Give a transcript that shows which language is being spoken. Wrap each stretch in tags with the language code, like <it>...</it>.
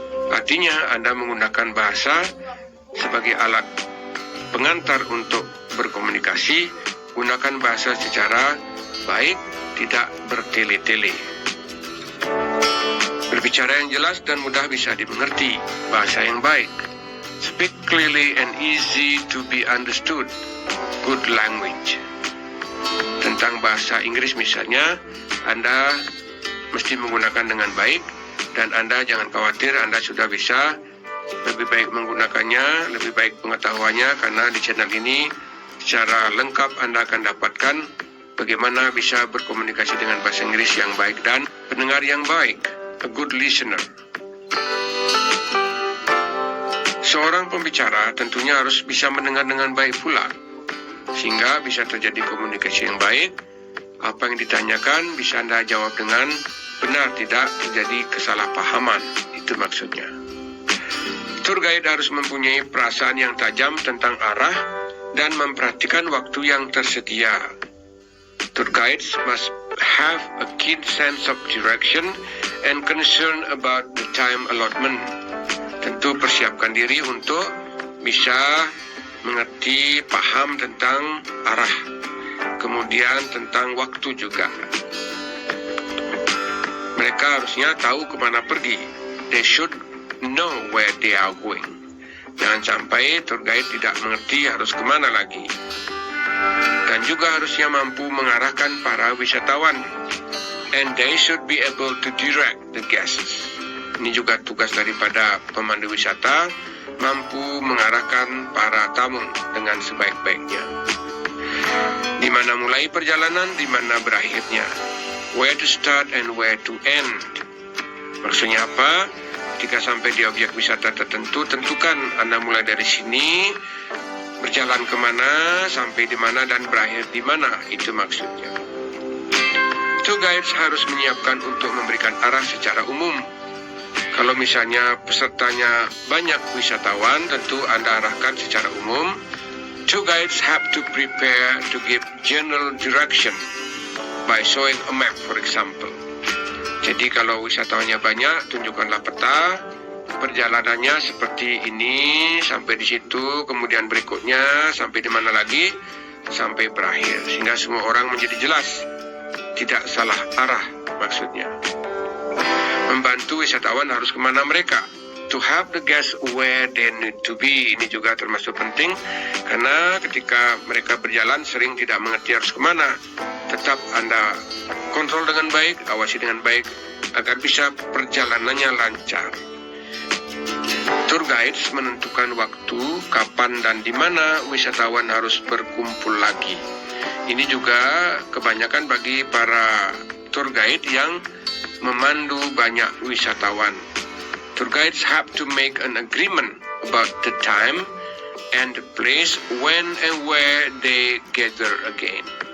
<id>Artinya Anda menggunakan bahasa sebagai alat pengantar untuk berkomunikasi, gunakan bahasa secara baik, tidak bertele-tele. Berbicara yang jelas dan mudah bisa dimengerti, bahasa yang baik.</id> <en>Speak clearly and easy to be understood, good language.</en> <id>Tentang bahasa Inggris misalnya, Anda mesti menggunakan dengan baik, dan Anda jangan khawatir, Anda sudah bisa lebih baik menggunakannya, lebih baik pengetahuannya, karena di channel ini secara lengkap Anda akan dapatkan bagaimana bisa berkomunikasi dengan bahasa Inggris yang baik dan pendengar yang baik,</id> <en>a good listener.</en> <id>Seorang pembicara tentunya harus bisa mendengar dengan baik pula, sehingga bisa terjadi komunikasi yang baik. Apa yang ditanyakan bisa Anda jawab dengan benar, tidak terjadi kesalahpahaman. Itu maksudnya. Tour guide harus mempunyai perasaan yang tajam tentang arah dan memperhatikan waktu yang tersedia.</id> <en>Tour guides must have a keen sense of direction and concern about the time allotment.</en> <id>Tentu persiapkan diri untuk bisa mengerti, paham tentang arah, kemudian tentang waktu juga. Mereka harusnya tahu kemana pergi.</id> <en>They should know where they are going.</en> <id>Jangan sampai tour guide tidak mengerti harus kemana lagi. Dan juga harusnya mampu mengarahkan para wisatawan.</id> <en>And they should be able to direct the guests.</en> <id>Ini juga tugas daripada pemandu wisata, mampu mengarahkan para tamu dengan sebaik-baiknya. Di mana mulai perjalanan, di mana berakhirnya.</id> <en>Where to start and where to end.</en> <id>Maksudnya apa? Ketika sampai di objek wisata tertentu, tentukan Anda mulai dari sini, berjalan kemana, sampai di mana, dan berakhir di mana. Itu maksudnya. Tour guides harus menyiapkan untuk memberikan arah secara umum. Kalau misalnya pesertanya banyak wisatawan, tentu Anda arahkan secara umum.</id> <en>Tour guides have to prepare to give general direction by showing a map, for example.</en> <id>Jadi kalau wisatawannya banyak, tunjukkanlah peta, perjalanannya seperti ini, sampai di situ, kemudian berikutnya, sampai di mana lagi, sampai berakhir. Sehingga semua orang menjadi jelas, tidak salah arah maksudnya. Membantu wisatawan harus kemana mereka. To have the guests where they need to be. Ini juga termasuk penting, karena ketika mereka berjalan sering tidak mengerti harus kemana. Tetap Anda kontrol dengan baik, awasi dengan baik, agar bisa perjalanannya lancar. Tour guides menentukan waktu, kapan dan di mana wisatawan harus berkumpul lagi. Ini juga kebanyakan bagi para tour guide yang memandu banyak wisatawan.</id> <en>Tour guides have to make an agreement about the time and the place when and where they gather again.</en>